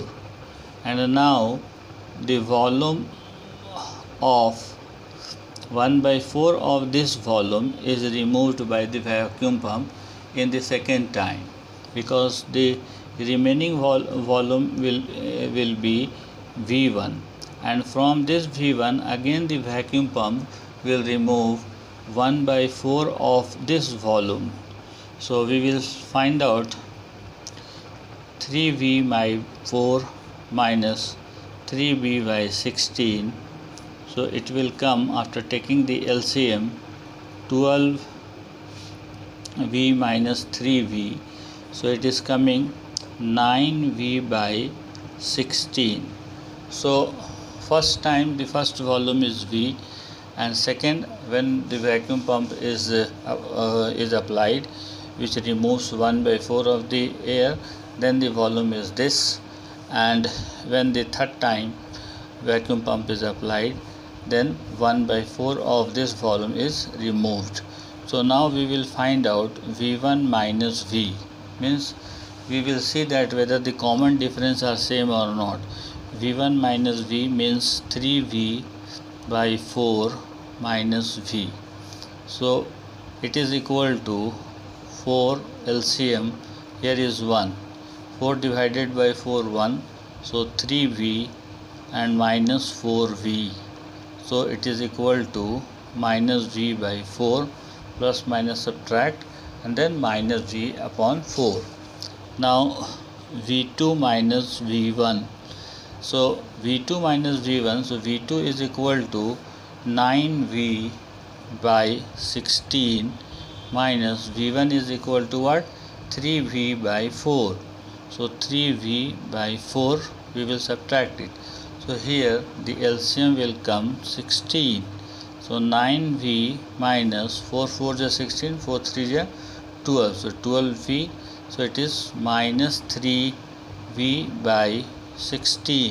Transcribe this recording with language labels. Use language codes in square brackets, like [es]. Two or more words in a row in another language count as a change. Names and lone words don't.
[en] and now the volume of 1/4 of this volume is removed by the vacuum pump in the second time, because the remaining volume will be V1, and from this V1 again the vacuum pump will remove 1/4 of this volume. So we will find out 3V/4 minus 3V/16. So it will come, after taking the LCM, 12V minus 3V. So it is coming 9V/16. So first time the first volume is V, and second when the vacuum pump is applied, which removes 1/4 of the air, then the volume is this, and when the third time vacuum pump is applied, then 1/4 of this volume is removed. So now we will find out V1 minus V, means we will see that whether the common difference are same or not. V1 minus V means 3V/4 minus V. So it is equal to 4 LCM, here is 1, 4 divided by 4 1, so 3V and minus 4V. So it is equal to minus V/4, plus minus subtract, and then minus V upon 4. Now V2 minus V1. So V2 minus V1, so V2 is equal to 9V/16 minus V1 is equal to what? 3V/4. So 3V/4 we will subtract it. So here the LCM will come 16. So 9V minus 4 4 is 16, 4 3 is 12. So 12V. So it is minus 3V/16.